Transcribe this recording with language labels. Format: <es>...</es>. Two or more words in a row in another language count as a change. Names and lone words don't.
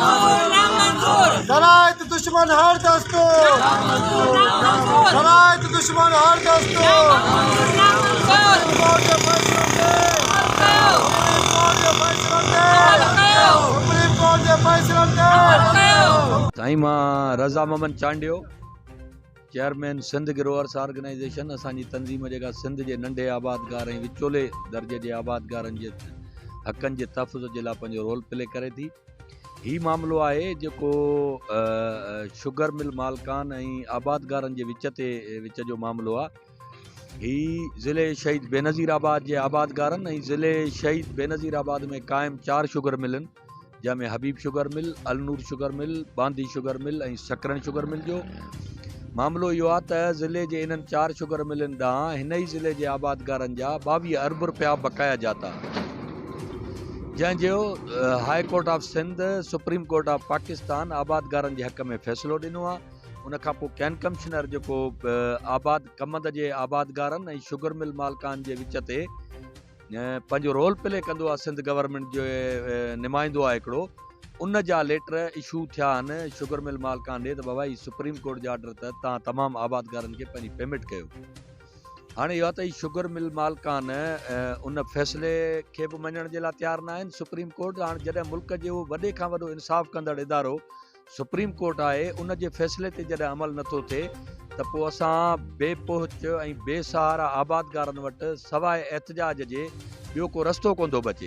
<sd>दरायत दुश्मन हर दस्तूर दरायत दुश्मन हर दस्तूर सुप्रीम कोर्ट के फैसलों ते सुप्रीम कोर्ट के फैसलों ते साईं मां रज़ा मोहम्मद चांडियो चेयरमैन सिंध ग्रोवर्स ऑर्गेनाइजेशन असांजी तंज़ीम जेका सिंध जे नंढे आबादगार ऐं विचोले दर्जे जे आबादगारनि जे हक़नि जे तहफ़ुज़ जे लाइ पंहिंजो रोल प्ले करे थी। ही मामिलो आहे जेको</sd> <en>sugar mill</en> <sd>मालिकान ऐं आबादगारनि जे विच जो मामिलो आहे। ही ज़िले शहीद बेनज़ीराबाद जे आबादगारनि ऐं ज़िले शहीद बेनज़ीराबाद में क़ाइमु 4 शुगर मिलनि जंहिंमें हबीब शुगर मिल, अलनूर शुगर मिल, बांदी शुगर मिल ऐं सकरन शुगर मिल जो मामिलो इहो आहे त ज़िले जे इन्हनि 4 शुगर मिलनि ॾांहुं हिन ई ज़िले जे आबादगारनि जा 22 अरब रुपया बक़ाया जाता जंहिंजो हाई कोर्ट ऑफ सिंध सुप्रीम कोर्ट ऑफ पाकिस्तान आबादगारनि जे हक़ में फ़ैसिलो ॾिनो आहे। उन खां पोइ</sd> <en>cane commissioner</en> <sd>जेको कमंद जे आबादगारनि ऐं</sd> <en>sugar mill</en> <sd>मालिकान जे विच ते पंहिंजो</sd> <en>role play</en> <sd>कंदो आहे सिंध गवर्नमेंट जो नुमाइंदो आहे हिकिड़ो, उन जा लेटर इशू थिया आहिनि</sd> <en>sugar mill</en> <sd>मालिकान ॾे त बाबा ही सुप्रीम कोर्ट जा ऑर्डर त तव्हां तमामु आबादगारनि खे पंहिंजी पेमेंट कयो। हाणे इहो आहे त ही</sd> <en>sugar mill</en> <sd>मालिकान उन फ़ैसिले खे बि मञण जे लाइ तयारु न आहिनि। सुप्रीम कोर्ट हाणे जॾहिं मुल्क जो वॾे खां वॾो इंसाफ़ कंदड़ इदारो सुप्रीम कोर्ट आहे, उन जे फ़ैसिले ते जॾहिं अमल नथो थिए त पोइ असां बेपोच ऐं बेसहारा आबादगारनि वटि सवाइ एहतजाज जे ॿियो को रस्तो कोन थो बचे।</sd>